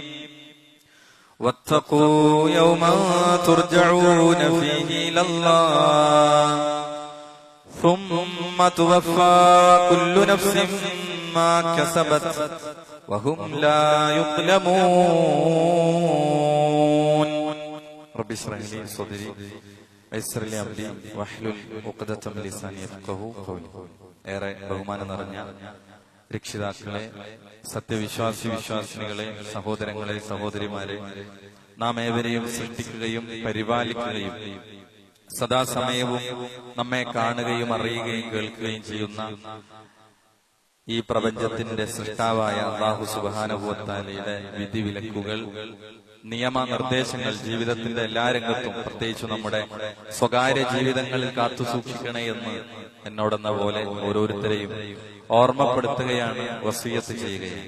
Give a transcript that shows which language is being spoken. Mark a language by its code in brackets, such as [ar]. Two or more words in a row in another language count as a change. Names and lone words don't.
[ar] واتقوا يوما ترجعون فيه إلى الله ثم توفى كل نفس ما كسبت وهم لا يظلمون. رب اشرح لي صدري ويسر لي أمري واحلل عقدة من لساني يفقهوا قولي. [ml] ഏറെ ബഹുമാനം നിറഞ്ഞ രക്ഷിതാക്കളെ, വിശ്വാസിനികളെ, സഹോദരങ്ങളെ, സഹോദരിമാരെ, നാം ഏവരെയും സൃഷ്ടിക്കുകയും പരിപാലിക്കുകയും സദാസമയവും നമ്മെ കാണുകയും അറിയുകയും കേൾക്കുകയും ചെയ്യുന്ന ഈ പ്രപഞ്ചത്തിന്റെ സൃഷ്ടാവായ [ar] الله سبحانه وتعالى [ml] വിധിവിലക്കുകൾ, നിയമനിർദ്ദേശങ്ങൾ ജീവിതത്തിന്റെ എല്ലാ രംഗത്തും, പ്രത്യേകിച്ച് നമ്മുടെ സ്വകാര്യ ജീവിതങ്ങളിൽ കാത്തു സൂക്ഷിക്കണേ എന്ന് എന്നോടെന്ന പോലെ ഓരോരുത്തരെയും ഓർമ്മപ്പെടുത്തുകയാണ്, വസിയത്ത് ചെയ്യുകയാണ്.